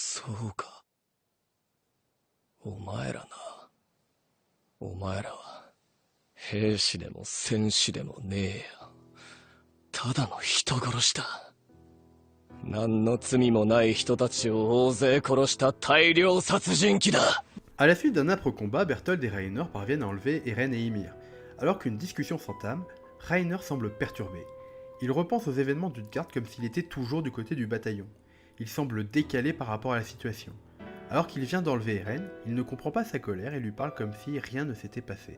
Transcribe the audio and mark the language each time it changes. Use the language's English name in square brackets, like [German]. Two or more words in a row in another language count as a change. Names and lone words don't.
[Japanese] そうか。お前らな。お前らは、兵士でも戦士でもねえよ。ただの人殺しだ。何の罪もない人たちを大勢殺した大量殺人鬼だ。 [French] À la suite d'un âpre combat, Berthold et Rainer parviennent à enlever Eren et Ymir. Alors qu'une discussion s'entame, Rainer semble perturbé. Il repense aux événements d'Utgard comme s'il était toujours du côté du bataillon. Il semble décalé par rapport à la situation. Alors qu'il vient d'enlever Eren, il ne comprend pas sa colère et lui parle comme si rien ne s'était passé.